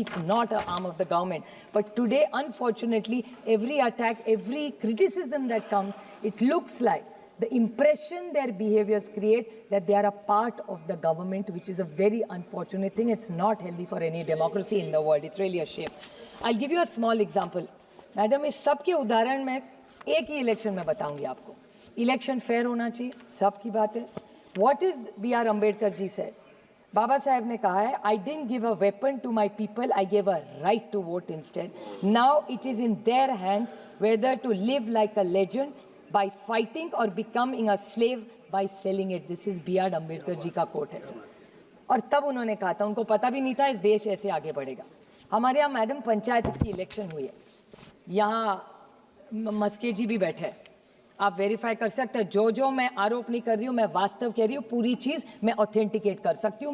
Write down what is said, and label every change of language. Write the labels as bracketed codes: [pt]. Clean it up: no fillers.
[en] It's not an arm of the government. But today, unfortunately, every attack, every criticism that comes, it looks like the impression their behaviors create that they are a part of the government, which is a very unfortunate thing. It's not healthy for any democracy in the world. It's really a shame. I'll give you a small example. [hi] Madam, इस सब के उदाहरण मैं एक ही election में बताऊंगी आपको. Election fair होना चाहिए, सब की बात है. [en] What is B.R. Ambedkar ji said? [hi] बाबा साहब ने कहा है, [en] I didn't give a weapon to my people, I gave a right to vote instead. Now it is in their hands whether to live like a legend by fighting or becoming a slave by selling it. This is B.R. [hi] Ambedkar जी का coat है sir. और तब उन्होंने कहा था, उनको पता भी नहीं था इस देश ऐसे आगे बढ़ेगा. हमारे यहाँ मैडम पंचायत की इलेक्शन हुई है, यहाँ मस्के जी भी बैठे हैं, आप वेरीफाई कर सकते हैं. जो मैं आरोप नहीं कर रही हूँ, मैं वास्तव कह रही हूँ, पूरी चीज़ मैं ऑथेंटिकेट कर सकती हूँ.